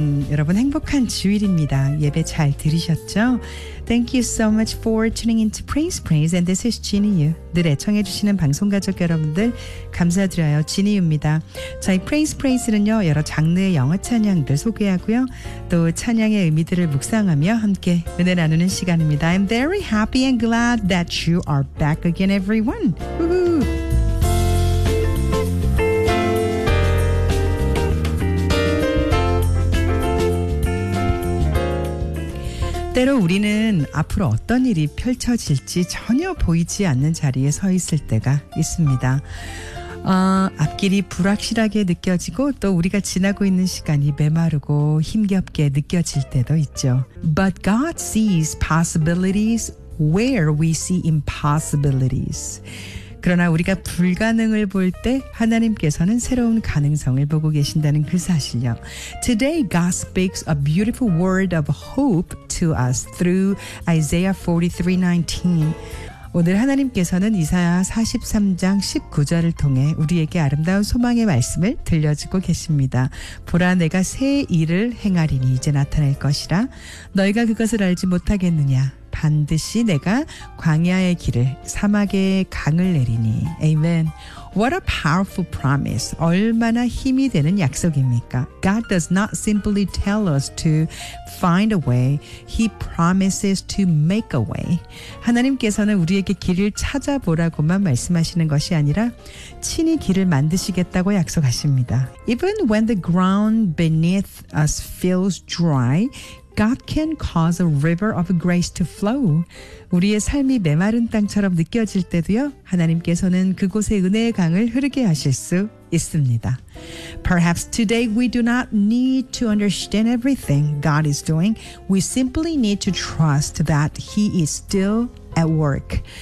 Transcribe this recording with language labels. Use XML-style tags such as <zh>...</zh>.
<ko>여러분 행복한 주일입니다. 예배 잘 들으셨죠?</ko> <en>Thank you so much for tuning into Praise Praise and this is Jeannie Yu.</en> <ko>늘 애청해 주시는 방송 가족 여러분들 감사드려요. Jeannie Yu입니다. 저희 Praise Praise는요. 여러 장르의 영어 찬양들 소개하고요. 또 찬양의 의미들을 묵상하며 함께 은혜 나누는 시간입니다.</ko> <en>I'm very happy and glad that you are back again everyone. Woohoo!</en> <ko>때로 우리는 앞으로 어떤 일이 펼쳐질지 전혀 보이지 않는 자리에 서 있을 때가 있습니다. 앞길이 불확실하게 느껴지고 또 우리가 지나고 있는 시간이 메마르고 힘겹게 느껴질 때도 있죠.</ko> <en>But God sees possibilities where we see impossibilities.</en> <ko>그러나 우리가 불가능을 볼 때 하나님께서는 새로운 가능성을 보고 계신다는 그 사실요.</ko> <en>Today God speaks a beautiful word of hope to us through Isaiah 43:19.</en> <ko>오늘 하나님께서는 이사야 43장 19절을 통해 우리에게 아름다운 소망의 말씀을 들려주고 계십니다. 보라 내가 새 일을 행하리니 이제 나타날 것이라 너희가 그것을 알지 못하겠느냐. 반드시 내가 광야의 길을 사막의 강을 내리니.</ko> <en>Amen. What a powerful promise.</en> <ko>얼마나 힘이 되는 약속입니까?</ko> <en>God does not simply tell us to find a way. He promises to make a way.</en> <ko>하나님께서는 우리에게 길을 찾아보라고만 말씀하시는 것이 아니라 친히 길을 만드시겠다고 약속하십니다.</ko> <en>Even when the ground beneath us feels dry, God can cause a river of grace to flow.</en> <ko>우리의 삶이 메마른 땅처럼 느껴질 때도요, 하나님께서는 그곳에 은혜의 강을 흐르게 하실 수 있습니다.</ko> <en>Perhaps today we do not need to understand everything God is doing. We simply need to trust that He is still at work.</en>